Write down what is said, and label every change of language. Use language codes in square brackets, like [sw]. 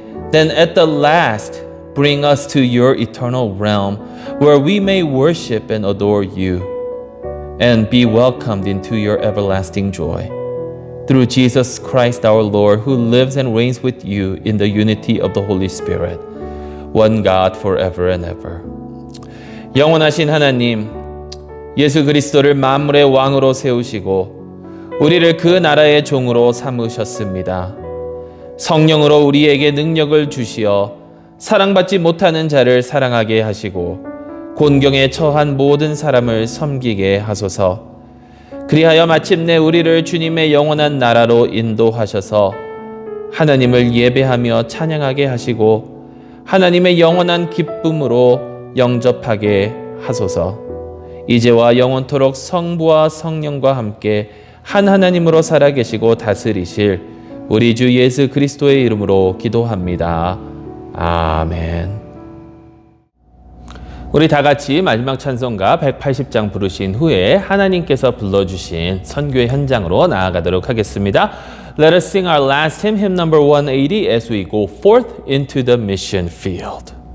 [en] Then at the last, bring us to your eternal realm where we may worship and adore you and be welcomed into your everlasting joy. Through Jesus Christ our Lord, who lives and reigns with you in the unity of the Holy Spirit, one God forever and ever. [ko] 영원하신 하나님, 예수 그리스도를 만물의 왕으로 세우시고 우리를 그 나라의 종으로 삼으셨습니다. 성령으로 우리에게 능력을 주시어 사랑받지 못하는 자를 사랑하게 하시고 곤경에 처한 모든 사람을 섬기게 하소서. 그리하여 마침내 우리를 주님의 영원한 나라로 인도하셔서 하나님을 예배하며 찬양하게 하시고 하나님의 영원한 기쁨으로 영접하게 하소서. 이제와 영원토록 성부와 성령과 함께 한 하나님으로 살아계시고 다스리실 우리 주 예수 그리스도의 이름으로 기도합니다. 아멘. 우리 다 같이 마지막 찬송가 180장 부르신 후에 하나님께서 불러주신 선교의 현장으로 나아가도록 하겠습니다. [en] Let us sing our last hymn, hymn number 180, as we go forth into the mission field.